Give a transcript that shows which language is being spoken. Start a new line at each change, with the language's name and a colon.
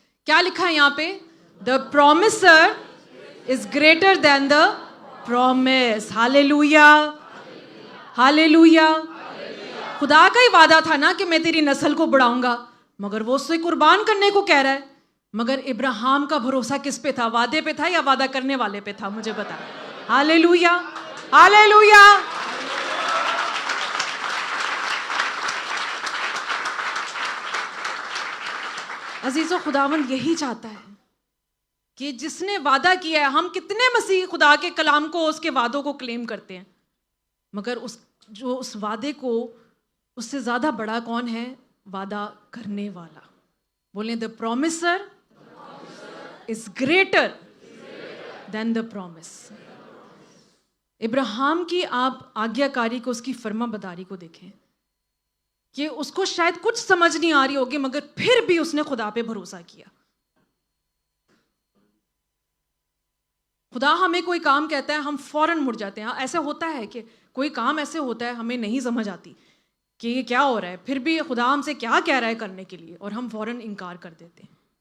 Urdu: کیا لکھا ہے یہاں پہ؟
English: The promiser is greater than the promise.
Urdu: ہالےلویا. ہالےلویا. خدا کا ہی وعدہ تھا نا کہ میں تیری نسل کو بڑھاؤں گا, مگر وہ اس سے قربان کرنے کو کہہ رہا ہے. مگر ابراہیم کا بھروسہ کس پہ تھا؟ وعدے پہ تھا یا وعدہ کرنے والے پہ تھا؟ مجھے بتا. ہالےلویا. ہالےلویا. عزیزو خداوند یہی چاہتا ہے کہ جس نے وعدہ کیا ہے, ہم کتنے مسیح خدا کے کلام کو, اس کے وعدوں کو کلیم کرتے ہیں, مگر اس وعدے کو اس سے زیادہ بڑا کون ہے؟ وعدہ کرنے والا. بولیں
English: the promiser is greater than the promise.
Urdu: ابراہیم کی آپ آگیا کاری کو, اس کی فرما بداری کو دیکھیں کہ اس کو شاید کچھ سمجھ نہیں آ رہی ہوگی مگر پھر بھی اس نے خدا پہ بھروسہ کیا. خدا ہمیں کوئی کام کہتا ہے ہم فوراً مڑ جاتے ہیں. ایسا ہوتا ہے کہ کوئی کام ایسے ہوتا ہے ہمیں نہیں سمجھ آتی کہ یہ کیا ہو رہا ہے, پھر بھی خدا ہم سے کیا کہہ رہا ہے کرنے کے لیے, اور ہم فوراً انکار کر دیتے ہیں.